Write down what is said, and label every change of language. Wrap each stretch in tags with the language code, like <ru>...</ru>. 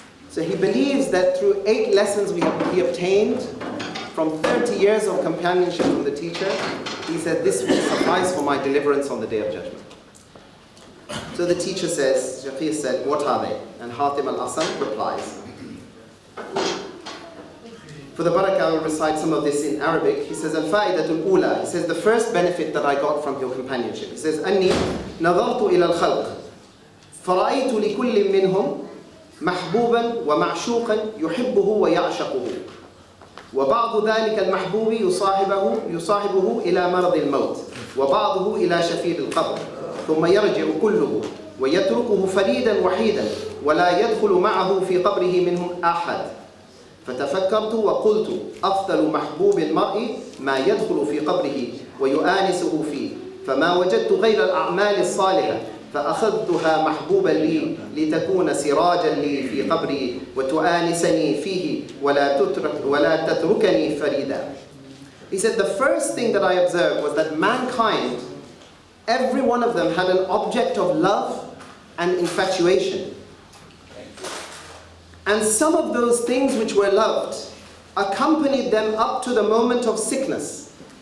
<en>So he believes that through 8 lessons he obtained from 30 years of companionship from the teacher, he said, "This will suffice for my deliverance on the Day of Judgment." So the teacher says, Shaqiq said, "What are they?" And Hatim Al-Asam replies. For the barakah, I will recite some of this in Arabic. He says,</en> <ar>"Al-fa'idatul ula."</ar> <en>He says, the first benefit that I got from your companionship. He says,</en> <ar>"Anni nadartu ila al-khalq, fara'aytu li kulli minhum محبوبا ومعشوقا يحبه ويعشقه وبعض ذلك المحبوب يصاحبه إلى مرض الموت وبعضه إلى شفير القبر ثم يرجع كله ويتركه فريدا وحيدا ولا يدخل معه في قبره منهم أحد فتفكرت وقلت أفضل محبوب المرء ما يدخل في قبره ويؤانسه فيه فما وجدت غير الأعمال الصالحة فأخذتها محبوبا لي لتكون سراجا لي في قبري وتؤانسني فيه ولا تتركني فريدا."</ar> <en>He said, the first thing that I observed was that mankind, every one of them had an object of love and infatuation. And some of those things which were loved accompanied them up to the moment of sickness.</en>